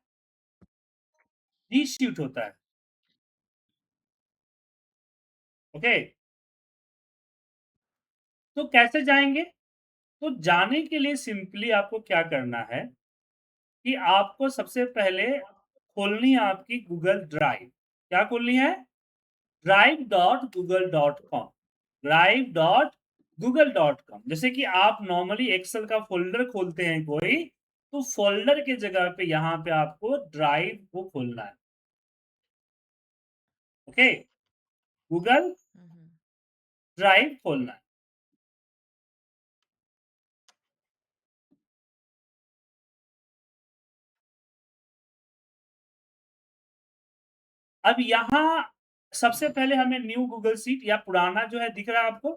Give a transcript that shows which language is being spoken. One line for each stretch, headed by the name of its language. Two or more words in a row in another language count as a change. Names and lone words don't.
Hindi: जी शीट होता है। ओके? तो कैसे जाएँगे? तो जाने के लिए सिंपली आपको क्या करना है कि आपको सबसे पहले खोलनी है आपकी गूगल ड्राइव। क्या खोलनी है? drive.google.com drive.google.com जैसे कि आप नॉर्मली एक्सेल का फ़ोल्डर खोलते हैं कोई, तो फ़ोल्डर की जगह पे यहाँ पे आपको ड्राइव को खोलना है। ओके? गूगल Mhm. ड्राइव खोलना है। अब यहाँ सबसे पहले हमें न्यू गूगल शीट या पुराना जो है दिख रहा है आपको?